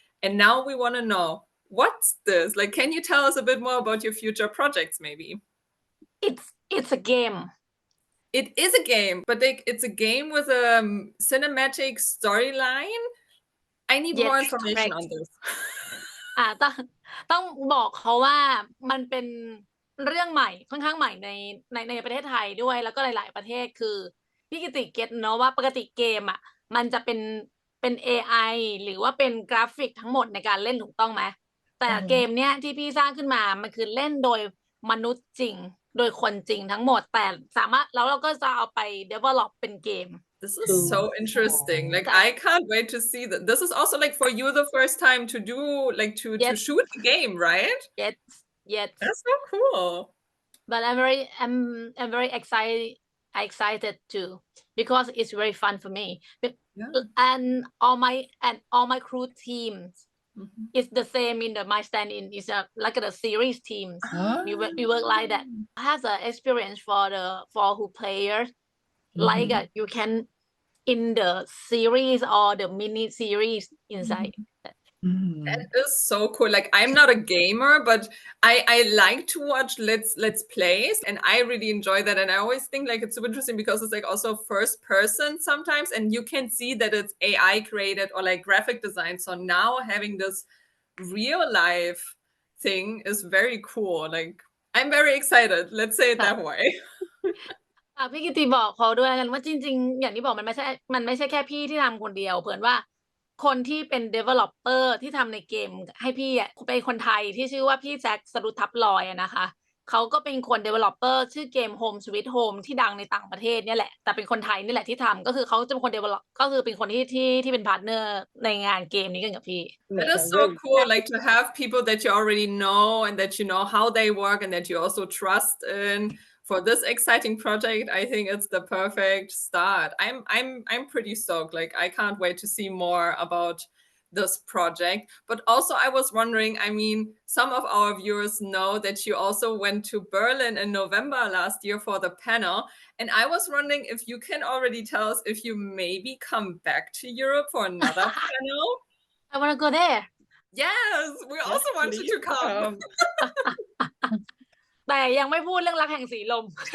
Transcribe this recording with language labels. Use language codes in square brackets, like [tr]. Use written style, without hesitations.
[en] And now we want to know, what's this? Like, can you tell us a bit more about your future projects, maybe? It's a game. It is a game, but it's a game with a cinematic storyline. I need more Yes, information correct. on this. [th] ต้องบอกเขาว่ามันเป็นเรื่องใหม่ค่อนข้างใหม่ในประเทศไทยด้วย แล้วก็หลาย ๆ ประเทศคือพี่กิติเก็ตเนาะว่าปกติเกมอ่ะมันจะเป็น AI หรือว่าเป็นกราฟิกทั้งหมดในการเล่นถูกต้องไหมแต่เกมเนี้ยที่พี่สร้างขึ้นมามันคือเล่นโดยมนุษย์จริงโดยคนจริงทั้งหมดแต่สามารถแล้วเราก็จะเอาไป develop เป็นเกม [en] This is so interesting. Like I can't wait to see that. This is also like for you the first time to do like to Yes. shoot the game, right? yes That's so cool. but I'm very excited too because it's very fun for me. Yeah. And all my crew teams is the same in my stand-in is like the series teams. We work like that. Has a experience for who players like you can in the series or the mini series inside. That is so cool. Like I'm not a gamer, but I like to watch let's plays, and I really enjoy that. And I always think like it's so interesting because it's like also first person sometimes, and you can see that it's AI created or like graphic design. So now having this real life thing is very cool. Like I'm very excited. Let's say it that way. [th] พี่กิติบอกเขาด้วยกันว่าจริงๆอย่างที่บอกมันไม่ใช่แค่พี่ที่ทำคนเดียวเผื่อว่าคนที่เป็น developer ที่ทำในเกมให้พี่อ่ะเป็นคนไทยที่ชื่อว่าพี่แจ็คสรุทับลอยนะคะเขาก็เป็นคน developer ชื่อเกม Home Sweet Home ที่ดังในต่างประเทศเนี่ยแหละแต่เป็นคนไทยนี่แหละที่ทำก็คือเขาจะเป็นคน develop ก็คือเป็นคนที่เป็นพาร์ทเนอร์ในงานเกมนี้กันกับพี่ [en] It is so cool, like to have people that you already know and that you know how they work and that you also trust in. For this exciting project, I think it's the perfect start. I'm pretty stoked. Like I can't wait to see more about this project. But also I was wondering, I mean, some of our viewers know that you also went to Berlin in November last year for the panel. And I was wondering if you can already tell us if you maybe come back to Europe for another panel. I want to go there. Yes, we also want you to come. [th] แต่ยังไม่พูดเรื่องรักแห่งสีลม